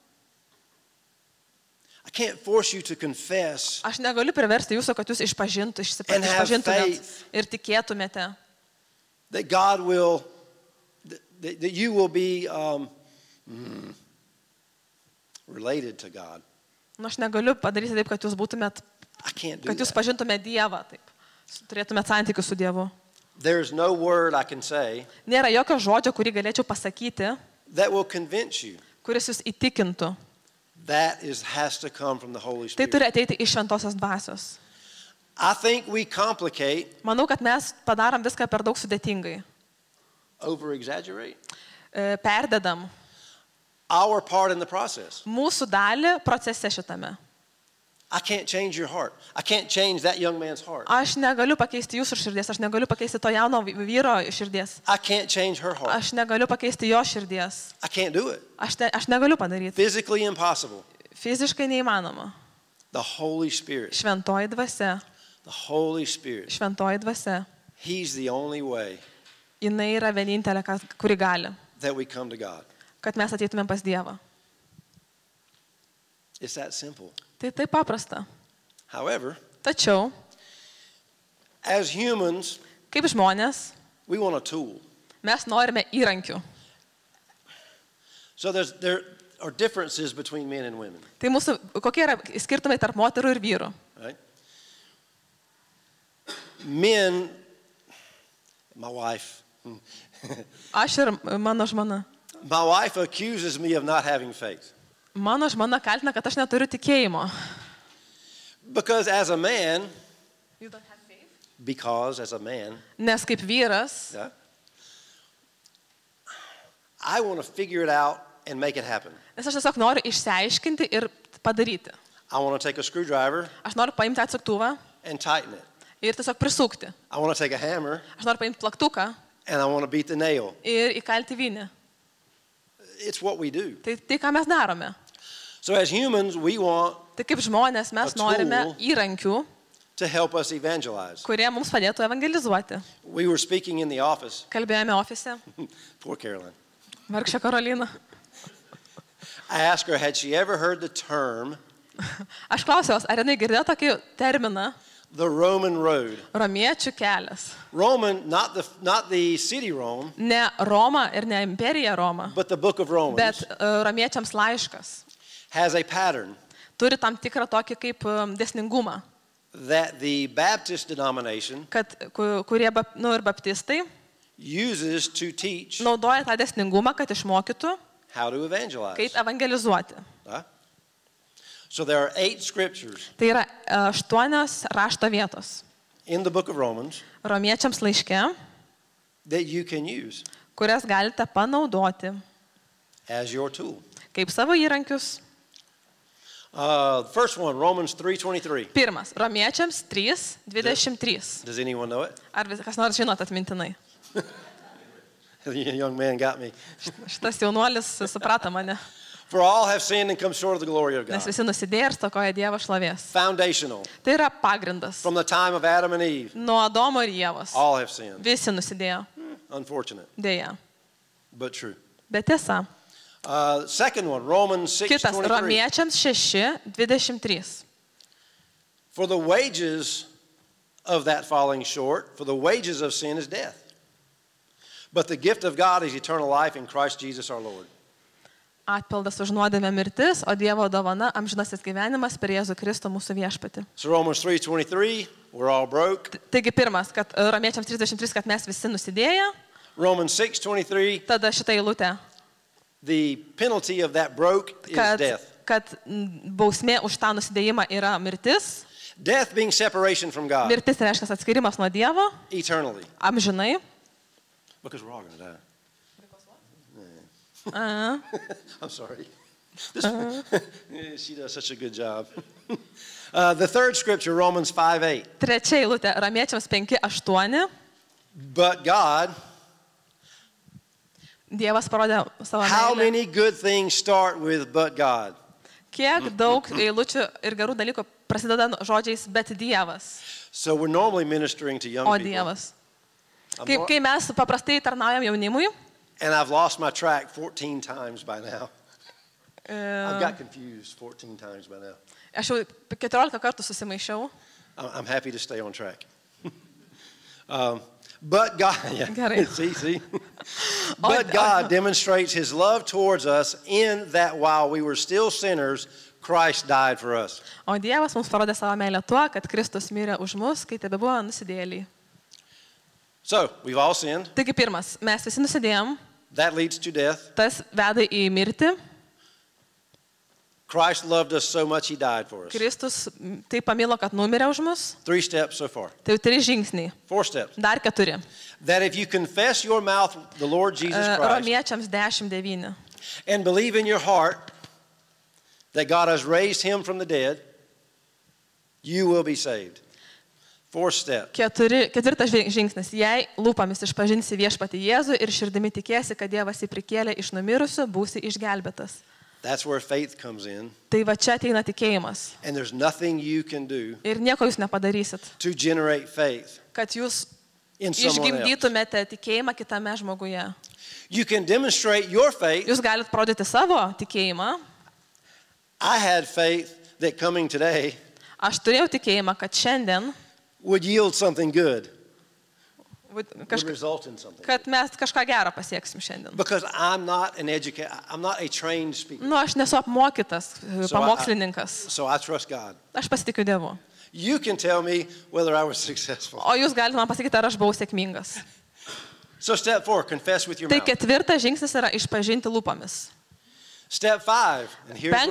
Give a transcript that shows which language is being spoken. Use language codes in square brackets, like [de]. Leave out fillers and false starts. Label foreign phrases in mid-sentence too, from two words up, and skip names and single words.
[en] I can't force you to confess [lt] Aš negaliu priversti jūsų, kad jūs [en] And have [lt] išpažintumėt [en] faith. [lt] ir tikėtumėte, [en] that God will, that you will be related to God. [lt] Nu, aš negaliu padaryti taip, kad jūs būtumėt, [en] I can't do [lt] kad jūs [en] that. [lt] pažintumėt Dievą, taip. Turėtumėt santykių su Dievu. [en] There's no word I can say [lt] Nėra jokio žodžio, kurį galėčiau pasakyti, [en] that will convince you. [lt] kuris jūs įtikintų. [en] That has to come from the Holy [lt] Tai [en] Spirit. [lt] turi ateiti iš šventosios dvasios. [en] I think we complicate, [lt] Manau, kad mes padarom viską per daug sudėtingai. [en] over-exaggerate [lt] Perdedam [en] our part in the process. [lt] mūsų dalį procese šitame. [en] I can't change your heart. I can't change that young man's heart. [lt] Aš negaliu pakeisti jūsų širdies, aš negaliu pakeisti to jauno vyro širdies, [en] I can't change her heart. [lt] aš negaliu pakeisti jo širdies, [en] I can't do it. [lt] aš negaliu padaryti. [en] Physically impossible. [lt] Fiziškai neįmanoma. [en] The Holy Spirit. [lt] Šventoji dvasia, [en] The Holy Spirit. [lt] šventoji dvasia, [en] He's the only way [lt] jinai yra vienintelė, kuri gali, [en] that we come to God. [lt] kad mes ateitumėm pas Dievą. [en] It's that simple. [lt] Tai taip paprasta. [en] However, [lt] Tačiau, [en] as humans, [lt] kaip žmonės, [en] we want a tool. [lt] mes norime įrankių. [en] So there are differences between men and women, [lt] Tai kokie yra skirtumai tarp moterų ir vyrų? [en] right? Men, my wife [lt] Aš ir mano žmona. [en] accuses me of not having faith. [lt] Mano žmona kaltina, kad aš neturiu tikėjimo. [en] Because as a man, [lt] Nes kaip vyras, [en] yeah, I want to figure it out and make it happen. [lt] nes aš tiesiog noriu išsiaiškinti ir padaryti. [en] I want to take a screwdriver [lt] Aš noriu paimti atsuktuvą [en] and tighten it. [lt] ir tiesiog prisukti. [en] I want to take a hammer [lt] Aš noriu paimti plaktuką [en] and I want to beat the nail. [lt] ir įkalti vynį. [en] It's what we do. [lt] Tai ką mes darome. [en] So as humans, we want [lt] Tai kaip žmonės mes [en] A tool. [lt] norime įrankių, [en] to help us evangelize. [lt] kurie mums padėtų evangelizuoti. [en] We were speaking in the office. [lt] Kalbėjome ofise. [en] Poor Caroline. [lt] Vargšė Karolina. [en] I asked her, had she ever heard the term, [lt] Aš klausiau, ar jinai girdėjo tokį terminą [en] the Roman road? [lt] romiečių kelias. [en] Roman, not the city Rome, [lt] Ne Roma ir ne imperija Roma, [en] but the book of Romans, [lt] bet romiečiams laiškas. [en] has a pattern [lt] Turi tam tikrą tokį kaip dėsningumą, [en] that the Baptist denomination [lt] kad kurie ir baptistai [en] uses to teach [lt] naudoja tą dėsningumą, kad išmokytų, [en] how to evangelize. [lt] kaip evangelizuoti. Huh? [en] So there are 8 scriptures [lt] Tai yra 8 rašto vietos [en] in the book of Romans [lt] romiečiams laiške, [en] that you can use [lt] kurias galite panaudoti [en] as your tool. [lt] kaip savo įrankius. [en] First one, Romans 3:23. [lt] Pirmas, romiečiams 3:23. [en] Does anyone know it? [lt] Ar kas nors žinot atmintinai? [en] The young man got me. [lt] Šitas jaunuolis suprato mane, [en] For all have sinned and come short of the glory of [lt] nes [en] God. [lt] visi nusidėjo ir stokoja Dievo šlovės. [en] Foundational. [lt] Tai yra pagrindas. [en] From the time of Adam and Eve, [lt] Nuo Adomo ir Ievos. [en] all have sinned. [lt] Visi nusidėjo. [en] Unfortunate, [lt] Dėja. [en] but true. [lt] Bet tiesa. [en] Second one, Romans [lt] Kitas, 6:23. romiečiams 6:23. [en] For the wages of that falling short, for the wages of sin is death. But the gift of God is eternal life in Christ Jesus our Lord. [lt] Atpildas už nuodėmę mirtis, o Dievo dovana amžinasis gyvenimas per Jėzų Kristų mūsų viešpatį. [en] So Romans 3:23, we're all broke. [lt] Taigi pirmas, kad Romiečiams 33, kad mes visi nusidėję. [en] Romans 6:23, [lt] Tada šitą eilutę, [en] the penalty of that broke is death. [lt] kad bausmė už tą nusidėjimą yra mirtis. [en] Death being separation from God [lt] Mirtis reiškia atskirimas nuo Dievo, [en] eternally. [lt] amžinai. [en] Because we're all going to die. A, I'm sorry. She does such a good job. The third scripture, Romans 5:8. [lt] Trečia eilutė, Romiečiams 5:8. [en] But God, [lt] Dievas parodė savo [en] how [lt] meilę. [en] many good things start with but God? [lt] Kiek daug eilučių ir gerų dalykų prasideda žodžiais bet Dievas, [en] So we're normally ministering to young [lt] o [en] people. [lt] Dievas. [en] I'm [lt] Kai mes paprastai tarnaujam jaunimui, [en] And I've lost my track 14 times by now. I've got confused 14 times by now. [lt] aš jau 14 kartų susimaišiau. [en] I'm happy to stay on track. But God, yeah, [lt] Gerai. [en] see. But God demonstrates His love towards us in that while we were still sinners, Christ died for us. [lt] O Dievas mums parodė savo meilę tuo, kad Kristus mirė už mus, kai tebebuvo nusidėjėliai. [en] So we've all sinned. [lt] Taigi pirmas, mes visi nusidėjom, [en] That leads to death. [lt] tas veda į mirtį. [en] Christ loved us so much He died for us. [lt] Kristus taip pamilo, kad numirė už mus. [en] 3 steps so far. [lt] Tai jau 3 žingsniai. [en] 4 steps. [lt] Dar 4. [en] That if you confess your mouth the Lord Jesus Christ [lt] Romiečiams 10:9. [en] and believe in your heart that God has raised Him from the dead, you will be saved. 4th step. [lt] Ketvirtas žingsnis. Jei lūpomis išpažinsi viešpatį Jėzų ir širdimi tikėsi, kad Dievas jį prikėlė iš numirusių, būsi išgelbėtas. [en] That's where faith comes in. [lt] Tai va čia ateina tikėjimas. [en] And there's nothing you can do [lt] Ir nieko jūs nepadarysit, [en] to generate faith [lt] kad jūs [en] in someone else. [lt] išgimdytumėte tikėjimą kitame žmoguje. [en] You can demonstrate your faith. [lt] Jūs galit parodyti savo tikėjimą. [en] I had faith that coming today [lt] Aš turėjau tikėjimą, kad šiandien [en] would yield something good, would [lt] kažka, [en] result in something. [lt] kad mes kažką gerą pasieksim šiandien. [en] Because I'm not an educator, I'm not a trained speaker. [lt] Nu, aš nesu apmokytas pamokslininkas. [en] So I trust God. [lt] Aš pasitikiu Dievu. [en] You can tell me whether I was successful. [lt] O jūs galite man pasakyti, ar aš buvau sėkmingas. [en] So step 4, confess with your [lt] Tai [en] mouth. [lt] ketvirtas žingsnis yra išpažinti lūpomis. [en] Step 5, and here's what,